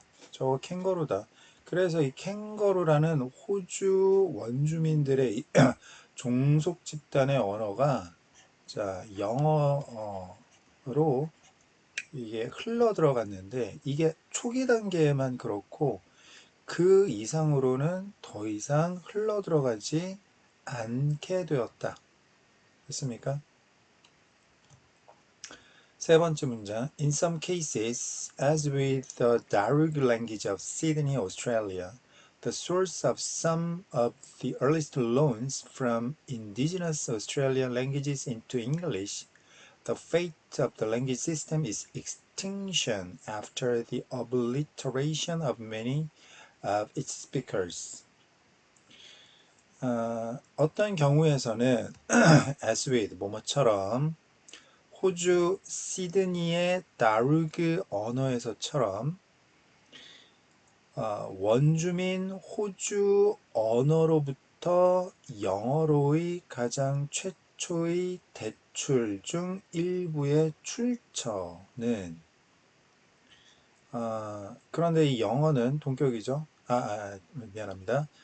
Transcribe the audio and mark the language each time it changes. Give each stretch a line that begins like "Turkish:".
Korean: 저거 캥거루다. 그래서 이 캥거루라는 호주 원주민들의 종속 집단의 언어가 자, 영어로 이게 흘러 들어갔는데 이게 초기 단계에만 그렇고 그 이상으로는 더 이상 흘러 들어가지 않게 되었다. 됐습니까? 세 번째 문장.
English: In some cases, as with the Darug language of Sydney, Australia, the source of some of the earliest loans from indigenous Australian languages into English, the fate of the language system is extinction after the obliteration of many of its speakers.
Korean: 어떤 경우에서는 as with 뭐뭐처럼 호주 시드니의 다루그 언어에서처럼 원주민 호주 언어로부터 영어로의 가장 최초의 대출 중 일부의 출처는 그런데 이 영어는 동격이죠. 미안합니다.